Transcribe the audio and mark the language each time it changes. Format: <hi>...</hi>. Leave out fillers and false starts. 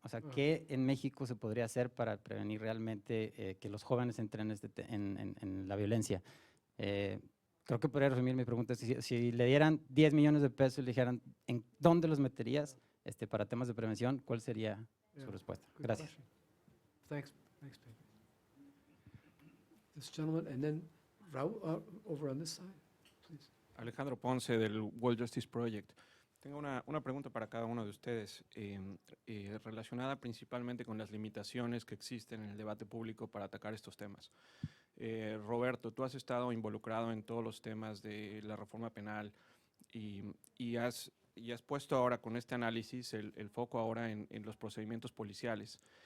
<es>O sea, ¿qué en México se podría hacer para prevenir realmente que los jóvenes entren en la violencia? Creo que podría resumir mi pregunta. Si le dieran 10 millones de pesos y le dijeran, ¿en dónde los meterías para temas de prevención? ¿Cuál sería su respuesta? Gracias.</es> <en>Thanks, Pedro. This gentleman, and then Raúl, over on this side, please.</en> <es>Alejandro Ponce, del World Justice Project. Tengo una pregunta para cada uno de ustedes, relacionada principalmente con las limitaciones que existen en el debate público para atacar estos temas. Roberto, tú has estado involucrado en todos los temas de la reforma penal y has puesto ahora con este análisis el foco ahora en los procedimientos policiales.</es>